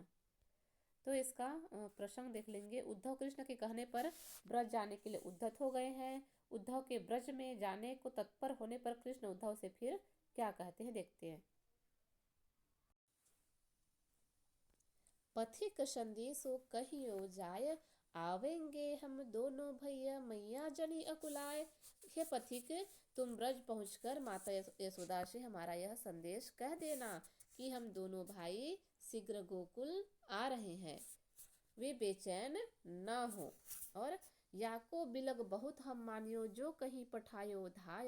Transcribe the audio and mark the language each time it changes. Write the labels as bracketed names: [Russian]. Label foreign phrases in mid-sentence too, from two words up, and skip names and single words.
[Hindi] तो इसका प्रसंग देख लेंगे। उद्धव कृष्ण के कहने पर ब्रज जाने के लिए उद्धत हो गए हैं। उद्धव के ब्रज में जाने को तत्पर होने पर कृष्ण उद्धव से फिर क्या कहते हैं, देखते हैं। [Braj] पथिक संदेशो कहियो जाय, आवेंगे हम दोनों भैया मैया जनी अकुलाय। [Hindi] हे पथिक, तुम ब्रज पहुंचकर माता यशोदा से हमारा यह संदेश कह देना कि हम दोनों भाई शीघ्र गोकुल आ रहे हैं, वे बेचैन न हो। [Braj] और याको बिलग बहुत हम मानियो, जो कहीं पठायो धाय।